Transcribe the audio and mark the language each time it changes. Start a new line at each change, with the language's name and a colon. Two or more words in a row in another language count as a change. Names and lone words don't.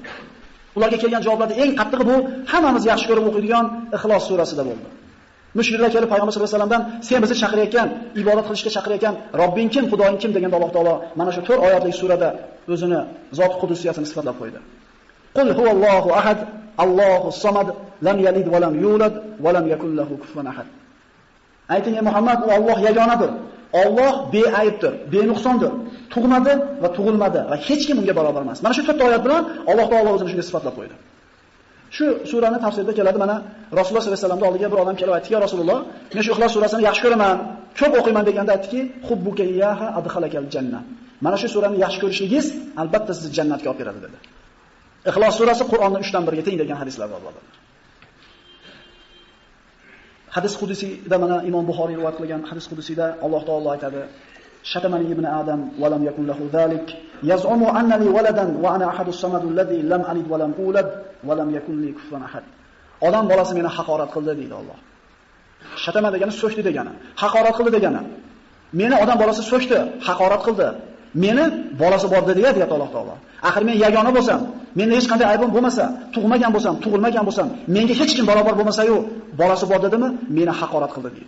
Uzbek: Ularga kelgan javoblarda eng qattig'i bu hammamiz yaxshi ko'rib o'qiydigan Ixlos surasida bo'ldi. Mushriklar kelib payg'ambar sollallohu alayhi vasallamdan sen bizni chaqirayotgan, ibodat qilishga chaqirayotgan Robbing kim, Xudoing kim deganda Alloh taolo mana shu 4 oyatlik surada o'zini zot qudusiyatini sifatlab qo'ydi.
Arabic: قل هو الله أحد، الله الصمد، لم يلد ولم يولد ولم يكن له كفوا أحد.
Uzbek: Ayting ey Muhammad, u Alloh yagonadir. Alloh beaybdir, benuqsondir. Tug'madi va tug'ilmadi va hech kim unga barobar emas. Mana shu 4 oyat bilan Alloh taolo o'zini shunga sifatlab qo'ydi. Shu surani tafsirida keladi, mana Rasululloh sollallohu alayhi vasallamning oldiga bir odam kelib aytdi: "Ya Rasululloh, men shu Ixlos surasini yaxshi ko'raman, ko'p o'qiyman" deganda aytdiki:
Arabic: "حبك إياها أدخلك الجنة."
Uzbek: Mana shu surani yaxshi ko'rishligingiz albatta sizni jannatga olib kiradi dedi. Ixlos surasi Qur'onning 3dan 1ga teng degan hadislar bor. Hadis qudusiyda mana Imom Buxoriy rivoyat qilgan hadis qudusiyda Alloh taolo aytadi:
Arabic: "شتمني ابن آدم ولم يكن له ذلك، يزعم أن لي ولدا وأنا الأحد الصمد الذي لم ألد ولم أولد ولم يكن لي كفوا أحد."
Uzbek: Odam bolasi meni haqorat qildi deydi Alloh. Shatama degani so'kdi degani, haqorat qildi degani. Meni odam bolasi so'kdi, haqorat qildi. Meni bolasi bor dedi, deyapti Alloh taolo. Axir men yagona bo'lsam, menda hech qanday aybim bo'lmasa, tug'magan bo'lsam, tug'ilmagan bo'lsam, menga hech kim barobar bo'lmasa-yu, bolasi bor dedimi, meni haqorat qildi deydi.